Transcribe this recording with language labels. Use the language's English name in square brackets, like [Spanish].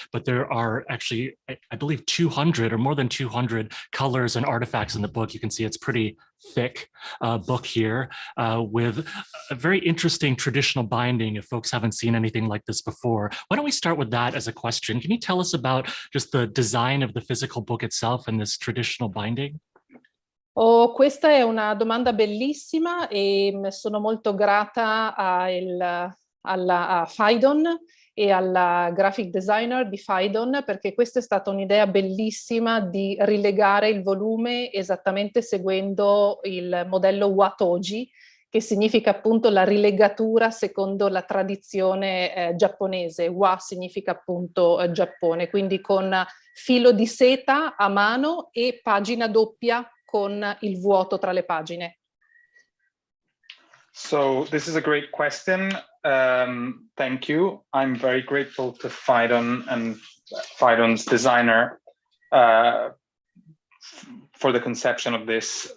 [English] But there are actually, I believe, 200 or more than 200 colors and artifacts in the book. You can see it's pretty thick book here with a very interesting traditional binding if folks haven't seen anything like this before. Why don't we start with that as a question? Can you tell us about just the design of the physical book itself and this traditional binding? [Italian] Oh, questa è una domanda bellissima e sono molto grata a Phaidon e alla graphic designer di Phaidon, perché questa è stata un'idea bellissima di rilegare il volume esattamente seguendo il modello Watoji, che significa appunto la rilegatura secondo la tradizione giapponese. Wa significa appunto Giappone, quindi con filo di seta a mano e pagina doppia con il vuoto tra le pagine. [English] So this is a great question. Thank you. I'm very grateful to Phaidon and Phaidon's designer for the conception of this.